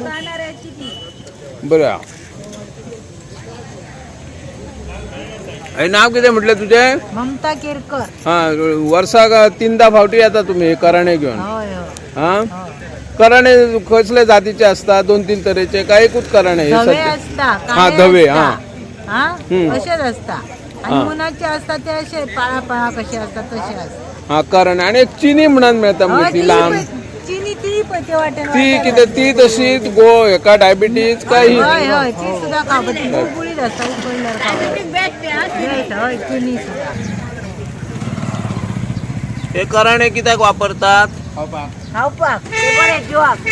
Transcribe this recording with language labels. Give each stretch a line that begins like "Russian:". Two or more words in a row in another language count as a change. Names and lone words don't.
Konkani: बरं हे नाव कितें म्हटलें तुझें ममता केरकर हा वर्साक 3दा फावटी येता तुम्ही हे कराणे घेवन हय हय हा कराणे कसले जातीचे असता 2-3 तरेचे काय एकूच कराणे हे धवे सध्या? असता हा धवे हा हा अशेच असता आणि मुनाचे असता ते असे पाळा कसे असतात तसे असतात हा कराणे आणि एक चिनी म्हणून मेळटा मग ती लांब चिनी ती पण ते वाटेन ती कितें ती तशीच हेका डायबिटीज काय हय हय ती सुद्धा खावपाची गुळगुळीत असता उकडल्यार खावपाची हय चिनी सुद्धा हे कराणे कित्याक वापरतात खावपाक ते बरे जिवाक